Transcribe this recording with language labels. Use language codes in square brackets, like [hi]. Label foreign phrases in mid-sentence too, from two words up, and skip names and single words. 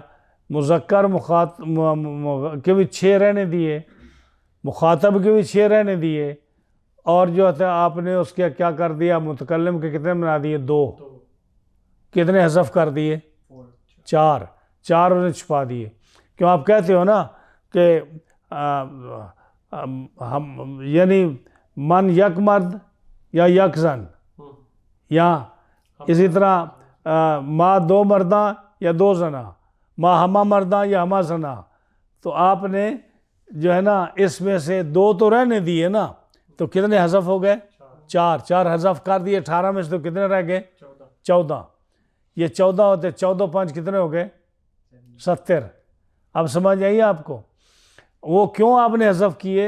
[ur] مذکر مخاطب کے بھی 6 رہنے دیے، مخاطب کے بھی 6 رہنے دیے، اور جو تھا آپ نے اس کے کیا کر دیا؟ متکلم کے کتنے بنا دیے؟ 2۔ کتنے حذف کر دیے؟ 4۔ 4 انہیں چھپا دیے۔ کیوں آپ کہتے ہو نا کہ ہم یعنی [fa] من یک مرد یا یک زن، [ur] یا اسی طرح [fa] ما 2 مرداں یا 2 زنا، ما ہما مرداں یا ہما زنا۔ [ur] تو آپ نے جو ہے نا اس میں سے 2 تو رہنے دیے نا، تو کتنے حذف ہو گئے؟ 4 حذف کر دیے 18 میں سے، تو کتنے رہ گئے؟ 14۔ یہ 14 ہوتے، 14 5 کتنے ہو گئے؟ 70۔ اب سمجھ آئیے آپ کو وہ کیوں آپ نے حذف کیے؟